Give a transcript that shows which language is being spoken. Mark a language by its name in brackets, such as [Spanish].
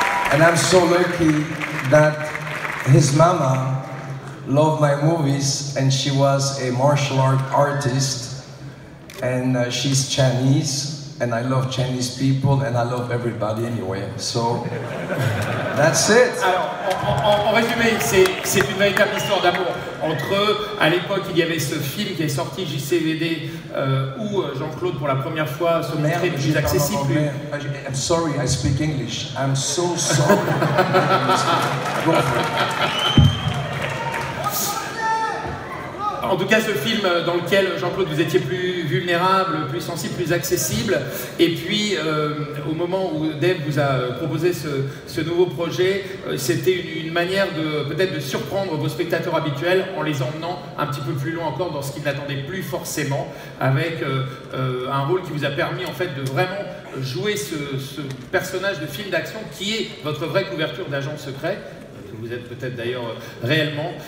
[English] And I'm so lucky that his mama loved my movies, and she was a martial art artist, and she's Chinese, and I love Chinese people, and I love everybody anyway. So that's it. [French] Alors, en résumé, c'est une véritable histoire d'amour entre eux. À l'époque, il y avait ce film qui est sorti, JCVD, où Jean-Claude, pour la première fois, se montrait plus accessible. [English] I'm sorry, I speak English. I'm so sorry. Go for it. [French] En tout cas, ce film dans lequel, Jean-Claude, vous étiez plus vulnérable, plus sensible, plus accessible. Et puis, au moment où Dave vous a proposé ce nouveau projet, c'était une manière peut-être de surprendre vos spectateurs habituels en les emmenant un petit peu plus loin encore dans ce qu'ils n'attendaient plus forcément, avec un rôle qui vous a permis en fait de vraiment jouer ce personnage de film d'action qui est votre vraie couverture d'agent secret, que vous êtes peut-être d'ailleurs réellement.